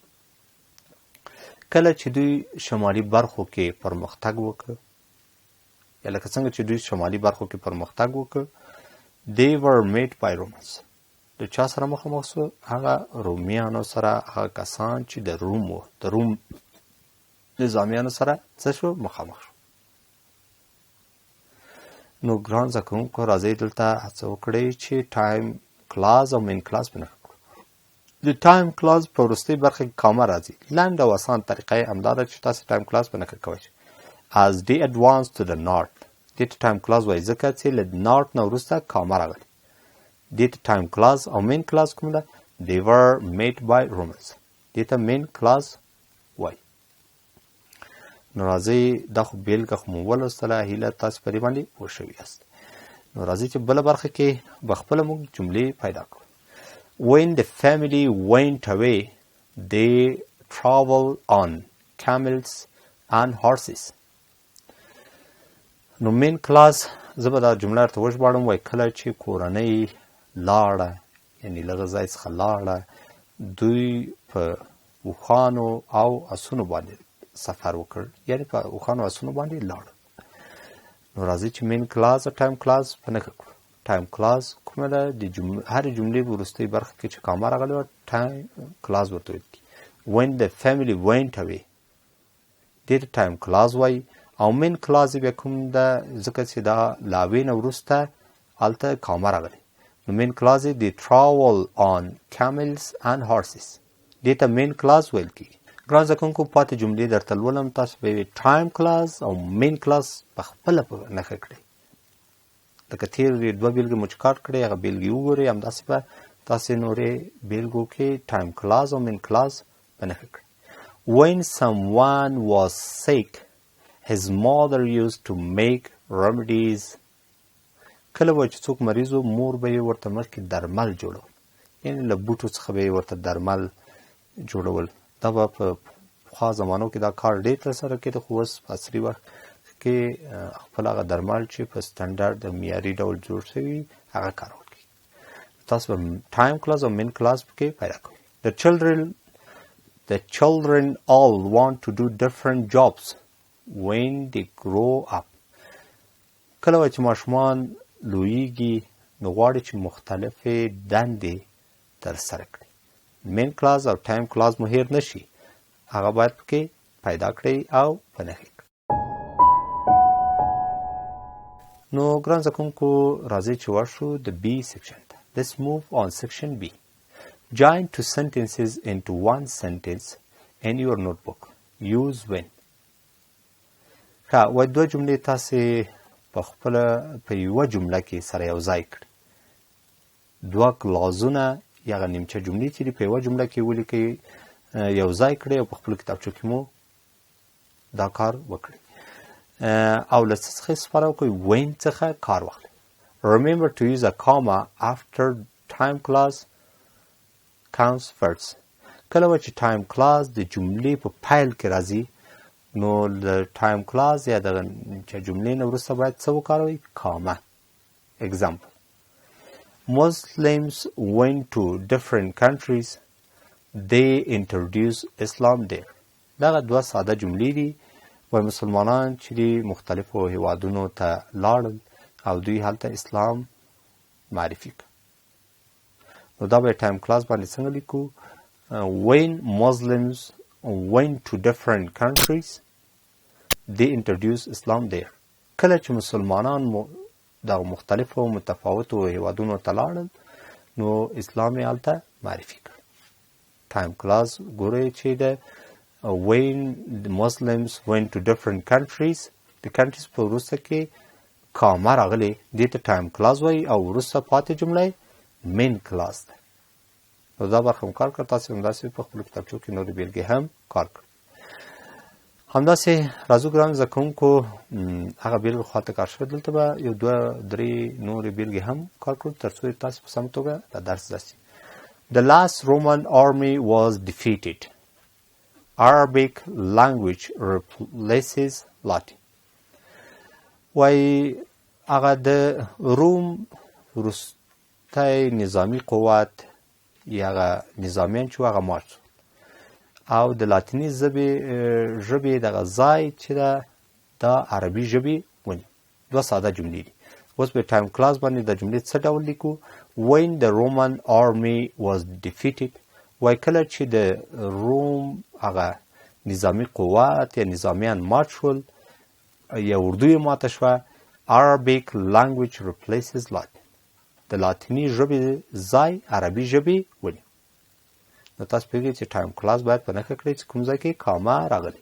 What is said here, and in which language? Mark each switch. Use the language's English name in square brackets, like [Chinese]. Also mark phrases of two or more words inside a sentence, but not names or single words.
[Pashto] کله چې دوی شمالي برخو کې پرمختګ وکړ، یا لکه څنګه چې دوی شمالي برخو کې پرمختګ وکړ، [English] they were met by Romans. [Pashto] د چا سره مخامخ شو؟ هغه رومیانو سره، هغه کسان چې د روم وو، د روم نظامیانو سره څه شو؟ مخامخ شو. نو ګران زده کوونکو راځئ دلته هڅه وکړئ چې [English] time class [Pashto] او [English] main class [Pashto] په نښه کړو. د [English] time class [Pashto] په وروستۍ برخه کې کامه راځي. لنډ او اسان طریقه یې همدا ده چې تاسې [English] time class [Pashto] په نښه کوئ. [English] As they advanced to the north، [Pashto] دې ته [English] time class [Pashto] وایي ځکه چې له نارت نه وروسته کامه راغلي. دې ته [English] time class [Pashto] او [English] main class [Pashto] کوم ده؟ [English] they were met by Romans. [Pashto] دې ته [English] main class [Pashto] وایي. نو راځئ دا خو بیلګه خو مو ولوستله، هیله تاسو په دې باندې پوه شوي یاست. نو راځئ چې بله برخه کې به خپله موږ جملې پیدا کړو. [English] When the family went away, they traveled on camels and horses. [Pashto] نو [English] main class [Pashto] زه به دا جمله ورته وژباړم، وایي کله چې کورنۍ لاړه، یعنې له هغه ځای څخه لاړه، دوی په اوښانو او اسونو باندې سفر وکړ، یعنې په اوښانو او اسونو باندې لاړه. نو راځئ چې [English] main class [Pashto] او [English] time class [Pashto] په نښه کړو. [English] time class [Pashto] کومه ده؟ د هرې جملې په وروستۍ برخه کې چې کامه راغلې وه [English] time class [Pashto] ورته ویل کېږي. When the family went away، دې ته [English] time class [Pashto] وایي. او [English] main class [Pashto] بیا کوم ده؟ ځکه چې دا له هغې نه وروسته هلته کامه راغلې. نو [English] main class [Pashto] یې د [English] travel on camels and horses. [Pashto] دې ته [English] main class [Pashto] ویل کېږي. ګران زده کوونکو پاتې جملې درته لولم، تاسو به یې [English] time class [Pashto] او [English] main class [Pashto] په خپله په نښه کړئ. لکه تېرې دوه بیلګې مو چې کار کړئ هغه بیلګې وګورئ، همداسې به تاسې نورې بیلګو کې [English] time class [Pashto] او [English] main class [Pashto] په نښه کړئ. [English] When someone was sick, his mother used to make remedies. [Pashto] کله به چې څوک مریض و، مور به یې ورته مخکې درمل جوړول، یعنې له بوټو څخه به یې ورته درمل جوړول. دا به په پخوا زمانو کې دا کار ډېر ترسره کېده، خو اوس په عصري وخت کې خپل هغه درمل چې په سټنډرډ معیاري ډول جوړ شوي هغه کارول کېږي. تاسو به [English] time class [Pashto] او [English] main class [Pashto] پکې پیدا کوئ. [English] The children all want to do different jobs when they grow up. [Pashto] کله چې ماشومان لویږي نو غواړي چې مختلفې دندې ترسره کړي. [English] main class [Pashto] او [English] time class [Pashto] مو هیر نشي، هغه باید پکې پیدا کړئ او په نښه کړئ. نو ګران زده کوونکو راځئ چې ورشو د [English] B section [Pashto] ته. [English] Let's move on section B. Join two sentences into one sentence in your notebook. Use when. [Pashto] وایي دوه جملې تاسې په خپله په یوه جمله کې سره یو ځای کړئ. دوه کلازونه یا هغه نیمچه جملې چې دي په یوه جمله کې ولیکئ، یو ځای کړئ او په خپلو کتابچو کې مو دا کار وکړئ. او له څه څخه استفاده وکړئ؟ when څخه کار واخلئ. [English] Remember to use a comma after time class comes first. [Pashto] کله چې [English] time class [Pashto] د جملې په پیل کې راځي نو د [English] time class [Pashto] یا د جملې نه وروسته باید څه وکاروئ؟ کامه. [English] Example: Muslims went to different countries. They introduced Islam there. [Pashto] دغه دوه ساده جملې دي. وایي مسلمانان چې دي مختلفو هیوادونو ته لاړل او دوی هلته اسلام معرفي کړ. نو دا به [English] time class [Pashto] باندې څنګه لیکو؟ [English] When Muslims went to different countries, they introduced Islam there. [Pashto] کله چې مسلمانان د مختلفو متفاوتو هیوادونو ته لاړل نو اسلام یې هلته معرفي کړ. [English] time class [Pashto] ګورئ چې د [English] when the Muslims went to different countries [Pashto] د countries په وروسته کې کامه راغلی دې ته [English] time class [Pashto] وایي او وروسته پاتې جمله [English] main class [Pashto] ده. نو دا برخه هم کار کړ. تاسې همداسې په خپلو کتابچو کې نورې بېلګې هم کار کړ. همداسې راځو ګرانو زده کوونکو هغه بېلګې خواته کار شوی. دلته به یو دوه درې نورې بېلګې هم کار کړو تر څو تاسې په سمه توګه دا درس زده شي. [English] The last Roman army was defeated. Arabic language replaces Latin. [Pashto] وایي هغه د روم وروستی نظامي قوت یا هغه نظامیان چې هغه مات شو او د لاتیني ژبې دغه ځای چې ده دا عربي ژبې ونیو. دوه ساده جملې دي. اوس په [English] time class [Pashto] باندې د جملې څه ډول لیکو؟ [English] when the Roman army was defeated [Pashto] وایي کله چې د روم هغه نظامي قوت یا نظامیان مات شول یا اردو یې ماته شوه [English] Arabic language replaces Latin. [Pashto] د لاتیني ژبې ځای عربي ژبې ونیو. نو تاسو پوهېږئ چې [English] time class [Pashto] باید په نښه کړئ چې کوم ځای کې کامه راغلی.